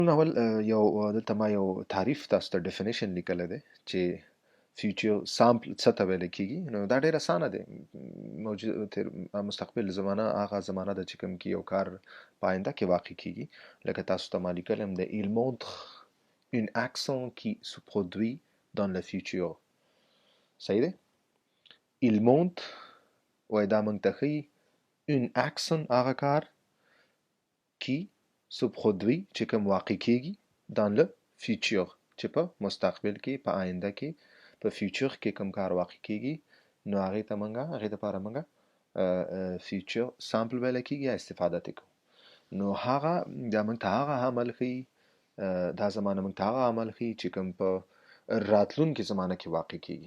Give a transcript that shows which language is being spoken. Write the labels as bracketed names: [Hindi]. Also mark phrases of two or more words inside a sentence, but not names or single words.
[Pashto] اول دلته ما یو تعریف تاسو ته ډیفینیشن لیکلی دی چې [English] future simple [Pashto] څه ته ویل کېږي. نو دا ډېر اسانه دی. مستقبل زمانه هغه زمانه ده چې کوم کې یو کار په آینده کې واقع کېږي. لکه تاسو ته ما لیکلی هم دی [French] il montre une action qui se produit dans le futur. [Pashto] صحیح دی؟ [French] il montre [Pashto] وایي دا موږ ته ښیي [French] une action [Pashto] هغه کار [French] qui se produit [Pashto] چې کوم واقع کېږي [French] dans le futur [Pashto] چې په مستقبل کې په آینده کې په فیوچر کې کوم کار واقع کېږي نو هغې دپاره موږ [English] future simple [Pashto] ویلی کېږي یا استفاده ترې کوو. نو هغه دا موږ ته هغه عمل ښیي دا زمانه موږ ته هغه عمل ښیي چې کوم په راتلونکې زمانه کې واقع کېږي.